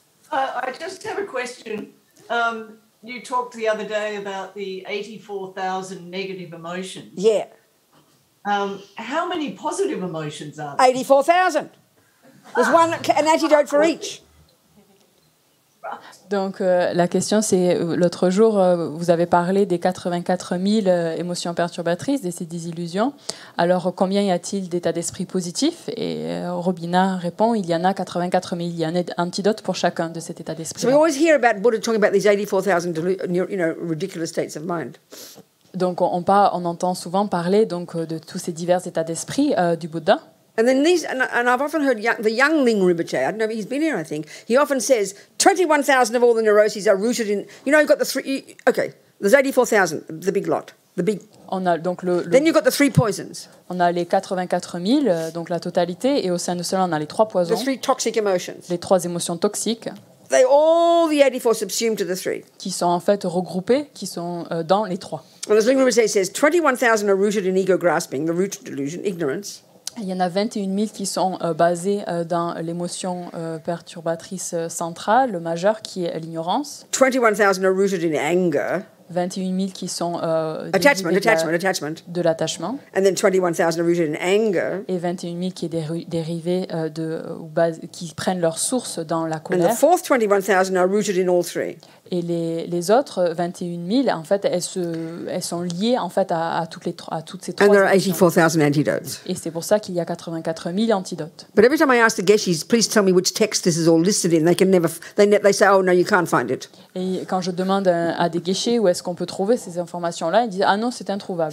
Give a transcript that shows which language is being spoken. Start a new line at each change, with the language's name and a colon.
English: I just have a question. You talked the other day about the 84,000 negative emotions. Yeah. How many positive emotions are there? 84,000. There's an antidote for each.
French: Donc la question c'est, l'autre jour, vous avez parlé des 84 000 émotions perturbatrices, de ces désillusions. Alors combien y a-t-il d'états d'esprit positifs? Et Robina répond, il y en a 84 000. Il y a un antidote pour chacun de cet état d'esprit.
English: So we always hear about Buddha talking about these 84,000 ridiculous states of mind.
French: Donc on entend souvent parler donc, de tous ces divers états d'esprit du Bouddha.
English: And then and I've often heard the youngling Rinpoche, I don't know, he's been here, I think, he often says 21,000 of all the neuroses are rooted in, you've got the three, okay, there's 84,000, the big lot, the big.
French: On a donc
English: Then you've got the three poisons,
French: on a les 84 000, donc la totalité, et au sein de cela on a les 3 poisons,
English: the three toxic emotions.
French: les 3 émotions toxiques,
English: All the 84 subsumed to the three.
French: qui sont en fait regroupées, qui sont dans les 3.
English: And as Ling Rinpoche says, 21,000 are rooted in ego grasping, the root of delusion, ignorance.
French: Il y en a 21 000 qui sont basés dans l'émotion perturbatrice centrale, le majeur, qui est l'ignorance.
English: 21,000 are rooted in anger.
French: 21 000 qui sont
English: Attachment.
French: de l'attachement.
English: And then 21,000 are rooted in anger.
French: Et 21 000 qui est dérivé qui prennent leur source dans la
English: And the
French: colère.
English: fourth 21,000 are rooted in all three.
French: Et les autres 21 000, en fait, elles sont liées en fait à toutes ces trois.
English: And there are
French: émotions.
English: 84,000 antidotes.
French: Et c'est pour ça qu'il y a 84 000 antidotes.
English: But every time I ask the Geshis, please tell me which text this is all listed in, they say, oh no, you can't find it.
French: Et quand je demande à des guéchés où est-ce qu'on peut trouver ces informations-là, ils disent ah non, c'est introuvable.